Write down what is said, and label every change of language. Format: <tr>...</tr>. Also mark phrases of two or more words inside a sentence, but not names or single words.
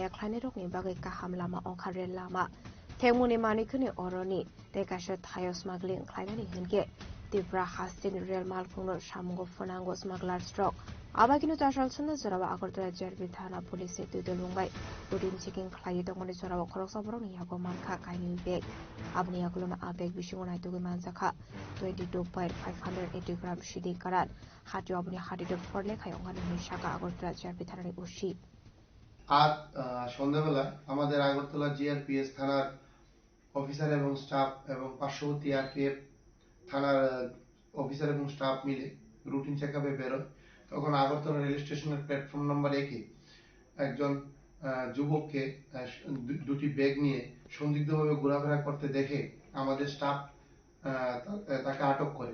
<trp>ख्लायनि रकनि बागै काहाम लामा अंखारे लामा फेगुनि माने खनै अरनि तेकाशे थायो स्मागलिंग ख्लायनानि हिनके तिब्रा हास्तेनि रेल मालखौनो सामुंगो फनांगो स्मागलार स्ट्रक आबागिनो चाशाल सन्ना जरावा আগরতলা जिआरपि थाना पुलिसनि दुदल बुंबाय</trp> <en>routine checking</en> <trp>ख्लायै दंमोन जरावा खरकसा बरकनि यागो मानखा कायनि बेग आबनि यागोलनो आबेग बिसिङो नायतुगै मानजाखा 22.580 ग्राम सिदि कारान हाटियो आबनि हाटिदो फरले खायंगानि निशाका আগরতলা जिआरपि थानानि उसी</trp> <bn>আজ সন্ধ্যাবেলায় আমাদের আগরতলা জিআরপিএস থানার অফিসার এবং স্টাফ এবং পার্শ্ববর্তী আরপিএফ থানার অফিসার এবং স্টাফ মিলে</bn> <en>routine checkup</en> <bn>বেরোয়। তখন আগরতলা রেল স্টেশনের</bn> <en>platform number</en> <bn>1-এ একজন যুবককে দুটি ব্যাগ নিয়ে সন্দিগ্ধভাবে ঘোরাফেরা করতে দেখে আমাদের স্টাফ তাকে আটক করে।</bn>